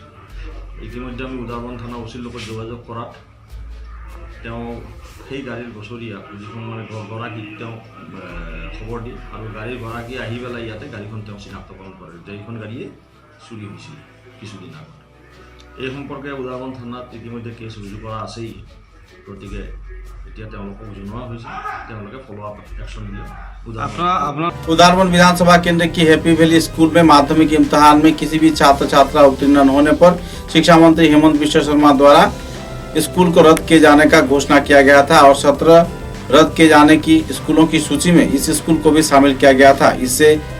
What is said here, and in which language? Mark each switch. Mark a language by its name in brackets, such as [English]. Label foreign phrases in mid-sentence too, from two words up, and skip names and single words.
[Assamese] ইতিমধ্যে আমি উদাৰবন থানা OCৰ লগত যোগাযোগ কৰাত তেওঁ সেই গাড়ীৰ বছৰীয়া যিখন মানে গৰাকীক তেওঁ খবৰ দিয়ে আৰু গাড়ীৰ গৰাকী আহি পেলাই ইয়াতে গাড়ীখন তেওঁ চিনাক্তকৰণ কৰে যে এইখন গাড়ীয়ে চুৰি হৈছিল কিছুদিন আগত। এই সম্পৰ্কে উদাৰবন থানাত ইতিমধ্যে কেছ ৰুজু কৰা আছেই, গতিকে এতিয়া তেওঁলোকক জনোৱা হৈছে, তেওঁলোকে [English] follow up action [Assamese] দিলে। [Hindi] उदारबन विधानसभा केंद्र की हैप्पी वैली स्कूल में माध्यमिक इम्तिहान में किसी भी छात्र छात्रा उत्तीर्ण न होने पर शिक्षा मंत्री हेमंत बिश्व शर्मा द्वारा स्कूल को रद्द किए जाने का घोषणा किया गया था और 17 रद्द किए जाने की स्कूलों की सूची में इस स्कूल को भी शामिल किया गया था।